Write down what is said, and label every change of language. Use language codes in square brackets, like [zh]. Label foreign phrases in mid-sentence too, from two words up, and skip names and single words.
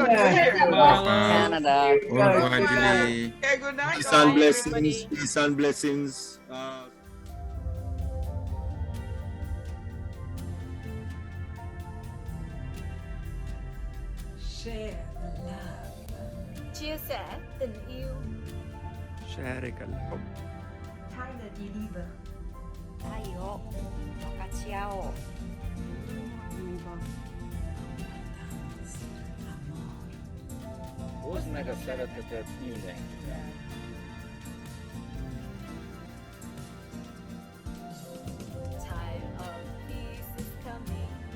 [en] Canada. Good night. Peace and blessings. Peace and blessings. Share the love. [vi] Chia sẻ tình yêu. [ar] شارك الحب. [de] Teile die Liebe. [ja] 愛を分かち合おう。 [en] Wasn't that a setup that evening? Time of peace is coming.